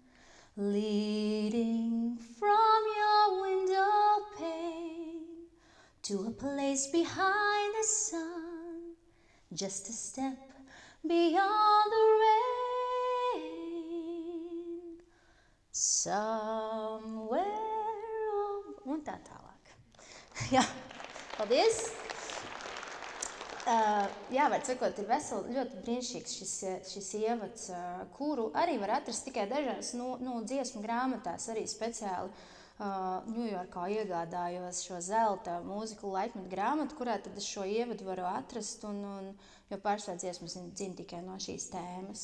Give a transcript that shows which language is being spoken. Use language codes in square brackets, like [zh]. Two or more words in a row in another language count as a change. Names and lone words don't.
[en] Leading from your window pane to a place behind the sun, just a step beyond the rain, somewhere [lv] un tā tālāk. Jā, paldies! Jā, var sakot, ir veseli ļoti brīnišķīgs šis ievads, kuru arī var atrast tikai dažās dziesmu grāmatās, arī speciāli Ņujorkā iegādājos šo zelta mūziku laikmetu grāmatu, kurā tad es šo ievadu varu atrast, jo pārsvarā dziesmas zinu tikai no šīs tēmas.